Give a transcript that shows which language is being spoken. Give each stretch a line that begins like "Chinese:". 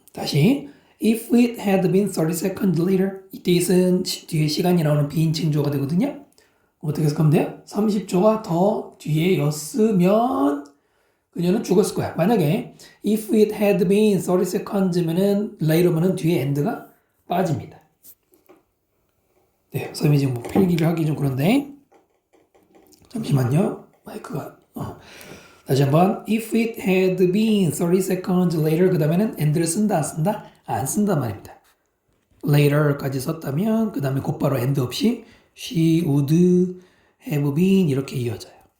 English: 다시 If it had been 30 seconds later.
Korean: 이때 it은 뒤에 시간이 나오는 비인칭조가 되거든요. 어떻게 해석하면 돼요? 30초가 더 뒤에였으면 그녀는 죽었을 거야. 만약에 if it had been 30 seconds면은 later면은 뒤에 end가 빠집니다. 네, 선생님이 지금 뭐 필기를 하기 좀 그런데 잠시만요. 마이크가 다시 한번
English: if it had been 30 seconds later
Korean: 그 다음에는 end를 쓴다 안 쓴다? 안 쓴단 말입니다. later까지 썼다면 그 다음에 곧바로 end 없이
English: she would have been
Korean: 이렇게 이어져요.